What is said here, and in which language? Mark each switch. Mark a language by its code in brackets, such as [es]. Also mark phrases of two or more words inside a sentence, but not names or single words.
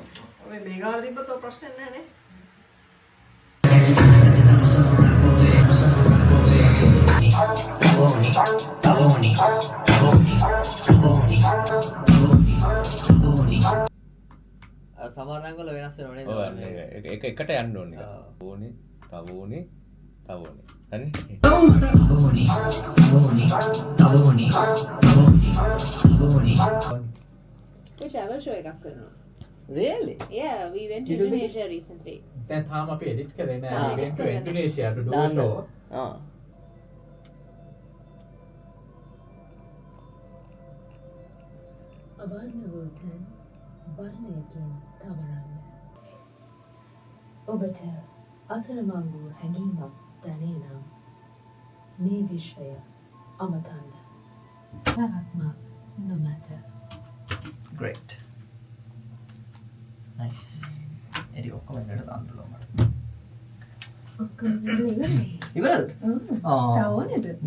[si] ඔය මේ ගාන තිබ්බත් ඔය ප්‍රශ්නේ නැහැ නේ. සමාදන් වල වෙනස් වෙනව නේද? ඔව් ඒක එකට යන්න ඕනේ. ඕනේ, තව ඕනේ, තව ඕනේ. හරි? [en] We travel show එකක් කරනවා. Really? Yeah, we went to Indonesia recently. [si] දැන් තාම අපි edit කරේ නෑ. Ah, [en] We went to [si] edit කරලා [en] Indonesia to do a [si] දාන්න. [en] show. ආ. [si] අවර්ණවෝතන් වර්ණයකින් තවරන්න. ඔබට අතරමං වූ හැඟීමක් දැනේ නම් මේ විශ්වය අමතන්න. පැවැත්ම නොමැත. [en] Great. Nice. [si] එරි ඔක්කොම එකට දාන්න පුළුවන් මට. ඔක්කොම ඉවරයි. ඉවරද? ඔව්. ආ. තව ඕනේද?